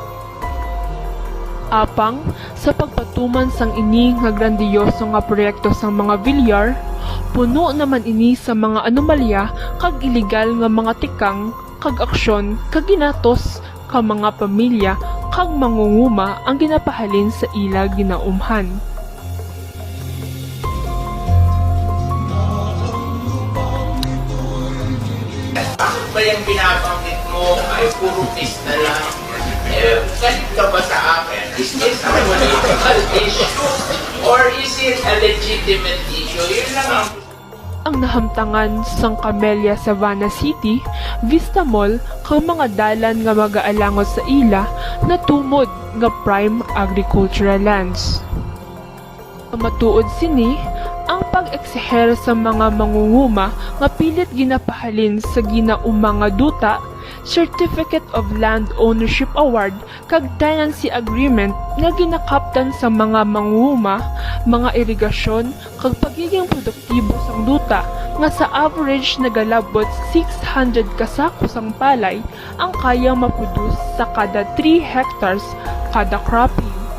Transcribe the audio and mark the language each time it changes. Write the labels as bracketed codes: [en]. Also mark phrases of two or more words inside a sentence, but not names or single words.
[hil] Apang sa pagpatuman sang ini nga grandiyoso nga proyekto sang mga Villar, puno naman ini sa mga anomalya kag illegal nga mga tikang kag aksyon kag ginatos ka mga pamilya kag mangunguma ang ginapahalin sa ila ginaumhan. [tl] Ba yung binabanggit mo ay puro na lang? Galit ka ba sa akin? [en] Is this a political issue? Or is it a legitimate issue? [tl] Yun lang ang [hil] nahamtangan sang Camellia Savannah City, Vista Mall, kang mga dalan nga magaalangot sa ila na tumod nga [en] prime agricultural lands. [hil] Matuod sini, ang pag-ekseher sa mga mangunguma nga pilit ginapahalin sa ginaumang nga duta, [en] Certificate of Land Ownership Award [hil] kag [en] tenancy agreement [hil] nga ginakaptan sa mga mangunguma, mga irigasyon kag pagiging produktibo sang duta nga sa average nagalabot 600 kasako sang palay ang kayang maproduce sa kada 3 hectares kada cropping.